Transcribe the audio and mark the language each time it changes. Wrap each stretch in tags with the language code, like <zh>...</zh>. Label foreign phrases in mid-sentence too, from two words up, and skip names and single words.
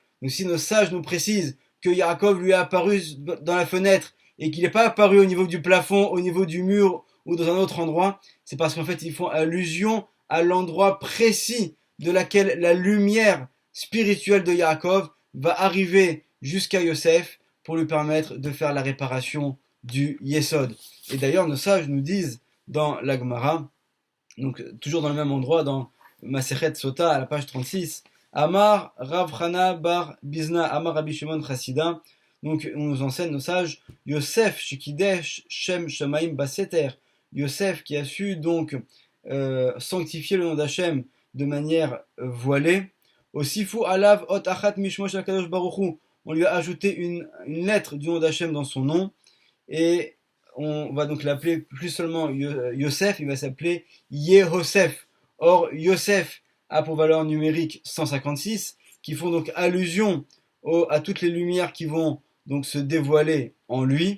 <fr>Donc si nos sages nous précisent que Yaakov lui est apparu dans la fenêtre et qu'il n'est pas apparu au niveau du plafond, au niveau du mur ou dans un autre endroit, c'est parce qu'en fait ils font allusion à l'endroit précis de laquelle la lumière spirituelle de Yaakov va arriver jusqu'à Yosef pour lui permettre de faire la réparation du Yesod. Et d'ailleurs nos sages nous disent dans la Gemara, donc toujours dans le même endroit, dans Masechet Sota à la page 36,</fr> <he>אמר רב חנא בר ביזנא אמר רבי שמעון חסידא.</he> <fr>Donc on nous enseigne nos sages</fr> <he>יוסף שקידש שם שמים בסתר.</he> <fr>Yosef qui a su donc sanctifier le nom d'Hachem de manière voilée.</fr> <he>הוסיפו עליו אות אחת משמו של הקדוש ברוך הוא.</he> <fr>On lui a ajouté une lettre du nom d'Hachem dans son nom et on va donc l'appeler plus seulement Yosef, il va s'appeler Yehosef. Or Yosef a pour valeur numérique 156, qui font donc allusion à toutes les lumières qui vont donc se dévoiler en lui.</fr>